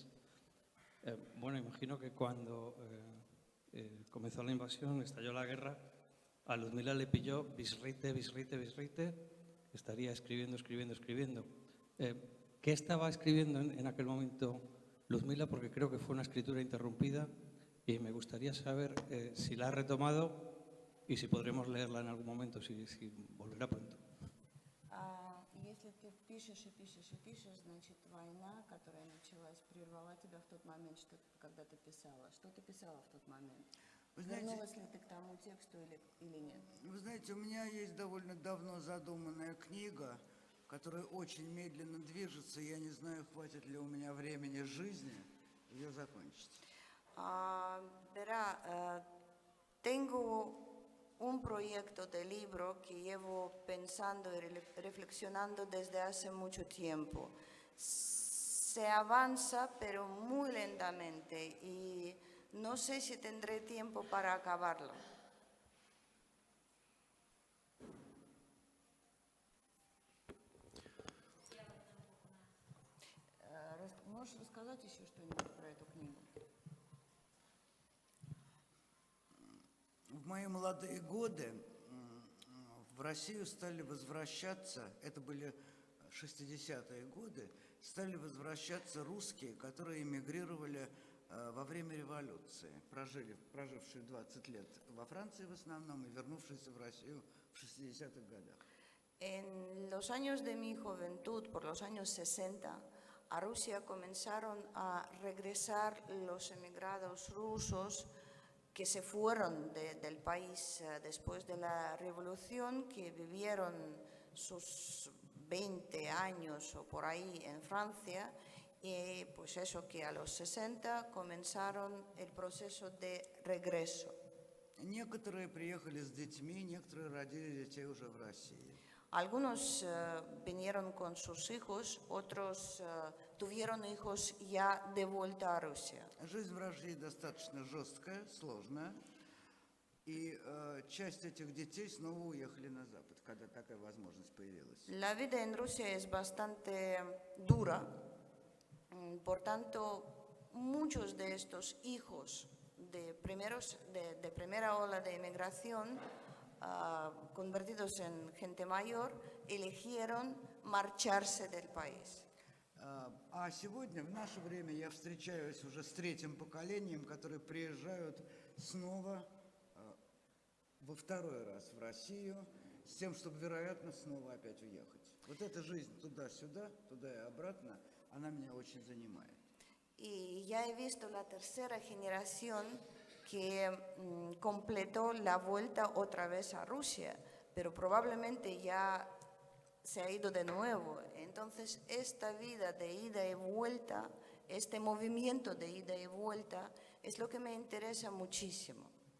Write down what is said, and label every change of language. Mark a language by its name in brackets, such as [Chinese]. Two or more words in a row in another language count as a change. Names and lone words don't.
[Spanish] Bueno, imagino que cuando comenzó la invasión, estalló la guerra, a Lyudmila le pilló bisrite, estaría escribiendo. ¿Qué estaba escribiendo en aquel momento Lyudmila? Porque creo que fue una escritura interrumpida y me gustaría saber si la ha retomado y si podremos leerla en algún momento, si volverá pronto. [Russian] Если ты пишешь и пишешь и пишешь, значит, война, которая началась, прервала тебя в тот момент, когда ты писала. Что ты писала в тот момент? Вы знаете, Вернулась ли ты к тому тексту или нет? Вы знаете, у меня есть довольно давно задуманная книга, которая очень медленно движется. Я не знаю, хватит ли у меня времени жизни ее закончить. [Spanish] Verá, tengo un proyecto de libro que llevo pensando y reflexionando desde hace mucho tiempo. Se avanza, pero muy lentamente, y no sé si tendré tiempo para acabarlo. [Russian] ¿Можешь рассказать еще что-нибудь про эту книгу? В мои молодые годы в Россию стали возвращаться, это были 60-е годы, стали возвращаться русские, которые эмигрировали во время революции, прожившие 20 лет во Франции в основном и вернувшиеся в Россию в 60-х годах. [Spanish] En los años de mi juventud, por los años 60, a Rusia comenzaron a regresar los emigrados rusos que se fueron del país después de la revolución, que vivieron sus 20 años o por ahí en Francia, y pues eso, que a los 60 comenzaron el proceso de regreso. [Russian] Некоторые приехали с детьми, некоторые родили детей уже в России. [Spanish] Algunos vinieron con sus hijos, otros tuvieron hijos ya de vuelta a Rusia. [Russian] Жизнь в России достаточно жесткая, сложная, и часть этих детей снова уехали на Запад, когда такая возможность появилась. [Spanish] La vida en Rusia es bastante dura, por tanto, muchos de estos hijos de primera ola de emigración, convertidos en gente mayor, eligieron marcharse del país. [Russian] А сегодня, в наше время, я встречаюсь уже с третьим поколением, которые приезжают снова во второй раз в Россию, с тем, чтобы, вероятно, снова опять уехать. Вот эта жизнь туда-сюда, туда и обратно, она меня очень занимает. [Spanish] Y ya he visto la tercera generación que completó la vuelta otra vez a Rusia, pero probablemente ya se ha ido de nuevo. Entonces, esta vida de ida y vuelta, este movimiento de ida y vuelta, es lo que me interesa muchísimo.